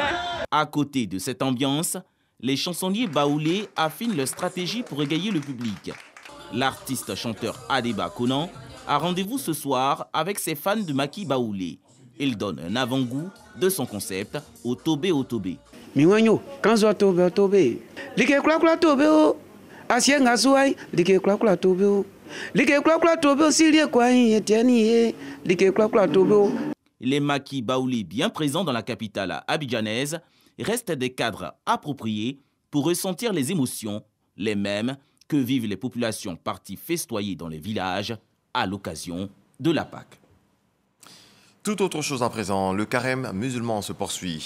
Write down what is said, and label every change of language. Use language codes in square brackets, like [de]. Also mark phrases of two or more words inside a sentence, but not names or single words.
[fr] À côté de cette ambiance, les chansonniers baoulés affinent leur stratégie pour égayer le public. L'artiste chanteur Adeba Konan a rendez-vous ce soir avec ses fans de maquis baoulés. Il donne un avant-goût de son concept au Tobé au Tobé. [bci] Miwanyo, kanzo Tobé au Tobé. Like kula kula Tobé o. Asienga suai, like kula kula Tobé o. Like kula kula Tobé o silie kwa yetiani, like kula kula Tobé o. [fr] Les maquis baoulés bien présents dans la capitale abidjanaise restent des cadres appropriés pour ressentir les émotions, les mêmes que vivent les populations parties festoyer dans les villages à l'occasion de la Pâque. Tout autre chose à présent, le carême musulman se poursuit.